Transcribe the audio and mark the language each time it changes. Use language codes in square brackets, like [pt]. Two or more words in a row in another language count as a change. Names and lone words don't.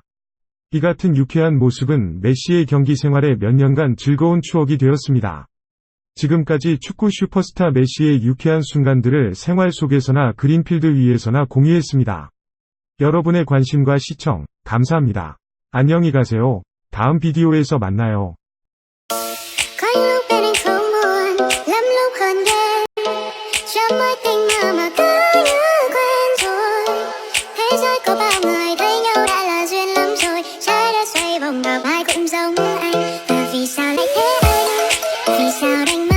[ko] 이 같은 유쾌한 모습은 메시의 경기 생활에 몇 년간 즐거운 추억이 되었습니다. 지금까지 축구 슈퍼스타 메시의 유쾌한 순간들을 생활 속에서나 그린필드 위에서나 공유했습니다. 여러분의 관심과 시청 감사합니다. 안녕히 가세요. 다음 비디오에서 만나요. [vi] Có những lúc bên anh không buồn, lắm lúc hơn ghen. Trong mối tình mà cứ như quen rồi. Thế giới có bao người thấy nhau đã là duyên lắm rồi. Trái đất xoay vòng gặp ai cũng giống anh. Và vì sao lại thế anh? Vì sao đây?